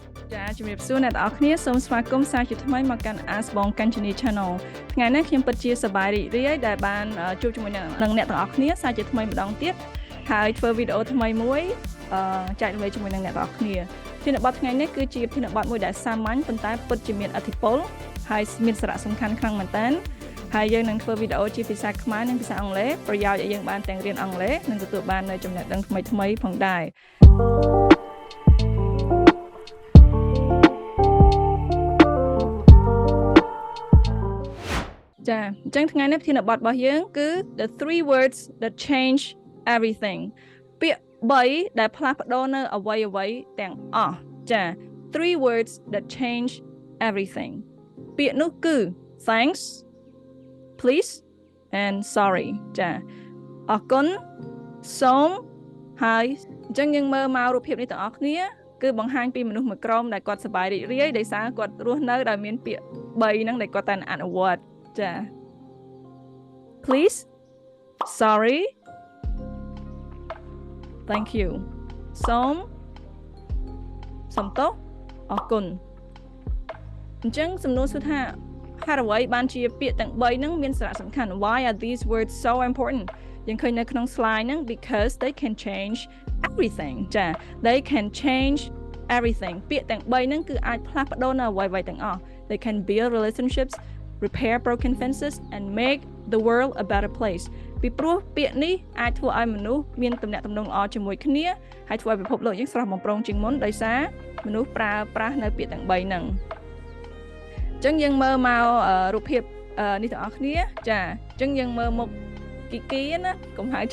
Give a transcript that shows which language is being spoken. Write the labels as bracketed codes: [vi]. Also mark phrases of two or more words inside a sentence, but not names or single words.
[km] ចាជំរាបសួរអ្នកទាំងអស់គ្នាសូមស្វាគមន៍សាជាថ្មីមកកាន់ Ask បងកាញ់ជនី Channel ថ្ងៃនេះខ្ញុំពិតជាសប្បាយរីករាយដែលបានជួបជាមួយនឹងអ្នកទាំងអស់គ្នាសាជាថ្មីម្ដងទៀតហើយធ្វើវីដេអូថ្មីមួយចែករំលែកជាមួយនឹងអ្នកទាំងអស់គ្នាធានបទថ្ងៃនេះគឺជាធានបទមួយដែលសាមញ្ញប៉ុន្តែពិតជាមានឥទ្ធិពលហើយមានសារៈសំខាន់ខ្លាំងមែនទែនហើយយើងនឹងធ្វើវីដេអូជាភាសាខ្មែរនិងភាសាអង់គ្លេសប្រយោជន៍ឲ្យយើងបានទាំងរៀនអង់គ្លេសនិងទទួលបាននូវចំណេះដឹងថ្មីៗផងដែរ ចាអញ្ចឹងថ្ងៃនេះធានបទរបស់យើងគឺ [en] the 3 words that change everything [km] ពាក្យ3ដែលផ្លាស់ ប្ដូរនៅអ្វីៗទាំងអស់ចា [en] 3 words that change everything [km] ពាក្យនោះគឺ [en] thanks please and sorry [km] ចាអរគុណសូមហើយអញ្ចឹងយើងមើលមករូបភាពនេះទាំងអស់គ្នាគឺបង្ហាញពីមនុស្សមួយក្រុមដែលគាត់សប្បាយរីករាយដោយសារគាត់រស់នៅដោយមានពាក្យ3ហ្នឹងដែលគាត់តែអនុវត្តចា [en] please sorry thank you [km] សូមទោសអរគុណអញ្ចឹងសំណួរសួរថាហេតុអ្វីបានជាពាក្យទាំង3ហ្នឹងមានសារៈសំខាន់ [en] why are these words so important [km] យើងឃើញនៅក្នុង slide ហ្នឹង [en] because they can change everything [km] ចា [en] they can change everything [km] ពាក្យទាំង3ហ្នឹងគឺអាចផ្លាស់ប្ដូរនៅអ្វីៗទាំងអស់ [en] they can build relationships repair broken fences and make the world a better place [km] ពីព្រោះពាក្យនេះអាចធ្វើឲ្យមនុស្សមានទំនាក់ទំនងល្អជាមួយគ្នាហើយធ្វើឲ្យពិភពលោកយើងស្រស់បំព្រងជាងមុនដោយសារមនុស្សប្រើប្រាស់នៅពាក្យទាំង3ហ្នឹង អញ្ចឹងយើងមើលមករូបភាពនេះទាំងអស់គ្នាចាអញ្ចឹងយើងមើលមុខគីគីណាកុំហៅ